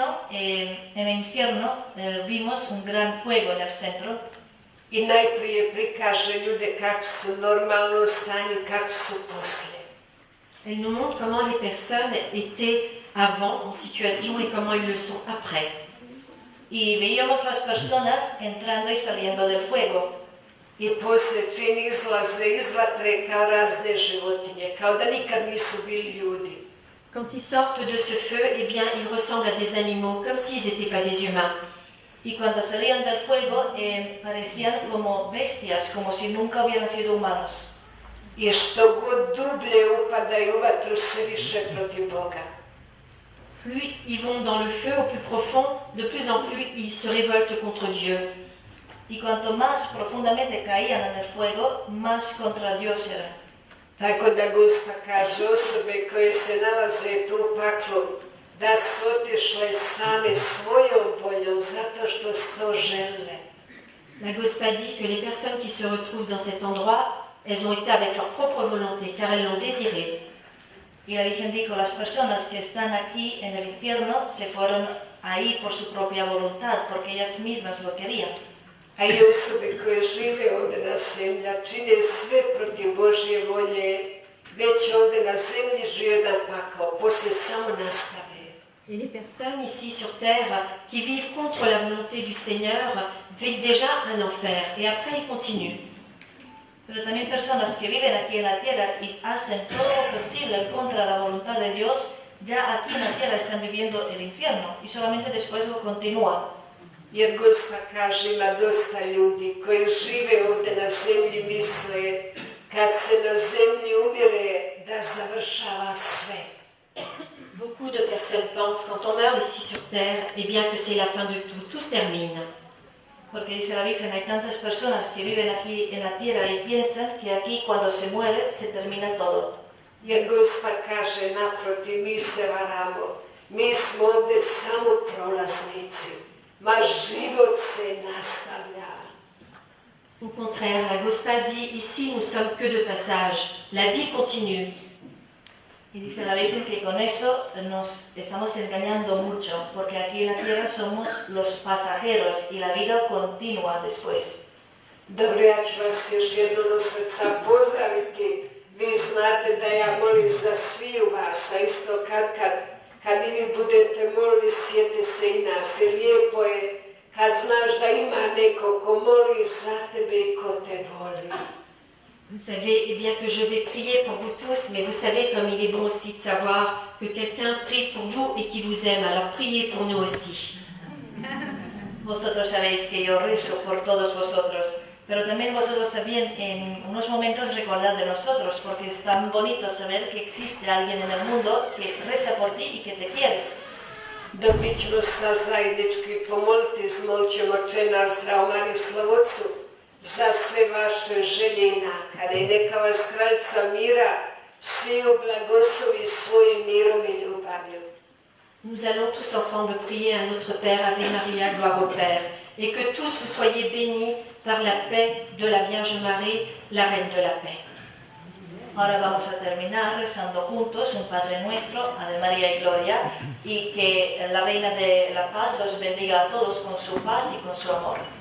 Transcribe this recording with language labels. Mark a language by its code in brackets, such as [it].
[es] En el infierno vimos un gran fuego en el centro. [hr] I najprije prikaže ljude kako su normalno u stanju, kako su poslije. [fr] Elle nous montre comment les personnes étaient avant en situation et comment ils le sont après. [es] Y veíamos las personas entrando y saliendo del fuego. [hr] I poslije čini izlaze iz vatre kao razne životinje, kao da nikad nisu bili ljudi. [fr] Quand ils sortent de ce feu, eh bien, ils ressemblent à des animaux, comme s'ils n'étaient pas des humains. [es] Y cuando salían del fuego parecían como bestias, como si nunca hubieran sido humanos. [hr] I što god dublje upadaju u vatru, sve više protiv Boga. [fr] Plus ils vont dans le feu au plus profond, de plus en plus ils se révoltent contre Dieu. [es] Y cuanto más profundamente caían en el fuego, más contra Dios eran. [hr] Tako da Gospa kaže, osobe koje se nalaze tu u paklu da su otišle same svojom voljom zato što su to žele. [fr] La Gospa dit que les personnes qui se retrouvent dans cet endroit, elles ont été avec leur propre volonté, car elles l'ont désiré. [es] Y la Virgen dijo, las personas que están aquí en el infierno se fueron ahí por su propia voluntad, porque ellas mismas lo querían. [hr] A i osobe koje žive ovdje na zemlji, čine sve protiv Božje volje, već ovdje na zemlji žive jedan pakao, poslije samo nastave. [fr] Et les personnes ici sur terre qui vivent contre la volonté du Seigneur vivent déjà un enfer et après ils continuent. [es] Pero también personas que viven aquí en la tierra y hacen todo lo posible contra la voluntad de Dios, ya aquí en la tierra están viviendo el infierno y solamente después lo continúan. [hr] Jer Gospa kaže, ima dosta ljudi koji žive ovdje na zemlji, misle kad se na zemlji umire da završava sve. [fr] Beaucoup de personnes pensent quand on meurt ici sur terre, eh bien que c'est la fin de tout se termine. [es] Porque dice la Virgen, hay tantas personas que viven aquí en la tierra y piensan que aquí cuando se muere se termina todo. [hr] Jer Gospa kaže, naprotiv, mi se varamo, mi smo ovdje samo prolaznici, ma život se nastavlja. [fr] Au contraire, la Gospa dit, ici nous sommes que de passage, la vie continue. [es] Y dice la Virgen que con eso nos estamos engañando mucho, porque aquí en la tierra somos los pasajeros y la vida continúa después. [hr] Dobro, ja ću vas još jednom od srca pozdraviti. Vi znate da ja molim za sviju vas, a isto kad i vi budete molili, sjete se i nas. I lijepo je kad znaš da ima neko ko moli za tebe i ko te voli. [fr] Vous savez, eh bien que je vais prier pour vous tous, mais vous savez comme il est bon aussi de savoir que quelqu'un prie pour vous et qui vous aime, alors priez pour nous aussi. [es] Vosotros sabéis que yo rezo por todos vosotros, pero también vosotros también en unos momentos recordad de nosotros, porque es tan bonito saber que existe alguien en el mundo que reza por ti y que te quiere. [hr] Dobit ćemo se zajednički pomoliti, zmolit ćemo Oče naš zdrav Mariju Slavocu, za sve vaše želje i nakane. Neka vas Kraljica mira sviju blagoslovi svojim mirom i ljubavlju. [fr] Nous allons tous ensemble prier à notre Père, Ave Maria, gloire au Père, et que tous vous soyez bénis par la paix de la Vierge Marie, la Reine de la Paix. [es] Ahora vamos a terminar rezando juntos un Padre Nuestro, Ave María y Gloria, y que la Reina de la Paz os bendiga a todos con su paz y con su amor.